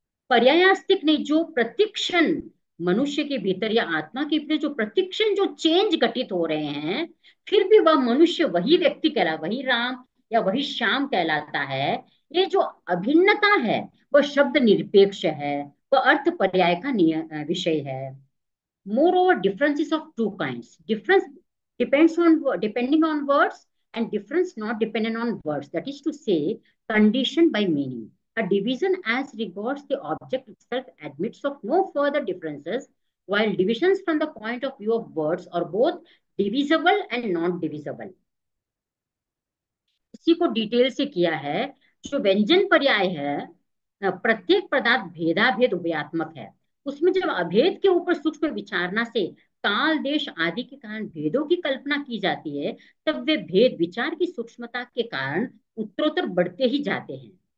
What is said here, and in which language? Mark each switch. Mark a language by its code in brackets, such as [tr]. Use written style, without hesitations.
[hi] पर्यायास्तिक नहीं, जो प्रतिक्षण मनुष्य के भीतर या आत्मा के भीतर जो प्रतिक्षण जो चेंज घटित हो रहे हैं, फिर भी वह मनुष्य वही व्यक्ति वही राम या वही श्याम कहलाता है। ये जो अभिन्नता है, वह शब्द निरपेक्ष है, वह अर्थ पर्याय का विषय है। [en] Moreover, differences of two kinds. Difference depending on words, and difference not dependent on words. That is to say, conditioned by meaning. A division as regards the object itself admits of no further differences, while divisions from the point of view of words are both divisible and not divisible. [hi] इसी को detail से किया है। जो व्यंजन पर्याय है, प्रत्येक पदार्थ भेदाभेद उभयात्मक है। उसमें जब अभेद के ऊपर सूक्ष्म विचारना से काल देश आदि के कारण भेदों की कल्पना की जाती है, तब वे भेद विचार की सूक्ष्मता के कारण उत्तरोत्तर बढ़ते ही जाते हैं।